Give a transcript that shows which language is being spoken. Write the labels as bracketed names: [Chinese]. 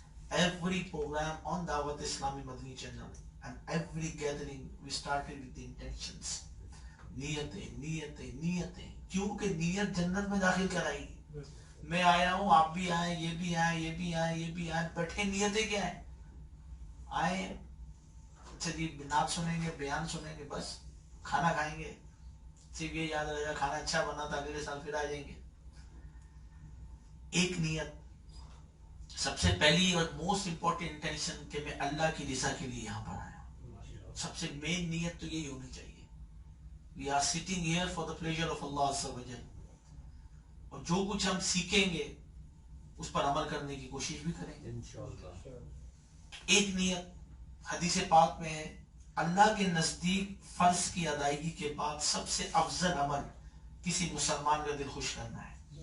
[English] Every program on Dawat Islami Madani channel and every gathering we started with the intentions. [Urdu] نیتیں کیونکہ نیت جنت میں داخل کرائے گی. میں آیا ہوں، آپ بھی آئیں، یہ بھی آئیں، یہ بھی آئیں، یہ بھی آئیں، بیٹھے نیتیں کیا ہیں؟ آئیں اچھا جی نعت سنیں گے، بیان سنیں گے، بس کھانا کھائیں گے، صرف یہ یاد رہے گا کھانا اچھا بنا تھا، اگلے سال پھر آ جائیں گے. ایک نیت سب سے پہلی اور [English] most important intention [Urdu] کہ میں اللہ کی رضا کے لیے یہاں پر آیا ہوں. سب سے مین نیت تو یہی ہونی چاہیے. [English] We are sitting here for the pleasure of Allah Azza wa Jal. [Urdu] اور جو کچھ ہم سیکھیں گے اس پر عمل کرنے کی کوشش بھی کریں گے انشاءاللہ. ایک نیت حدیث پاک میں ہے اللہ کے نزدیک فرض کی ادائیگی کے بعد سب سے افضل عمل کسی مسلمان کا دل خوش کرنا ہے.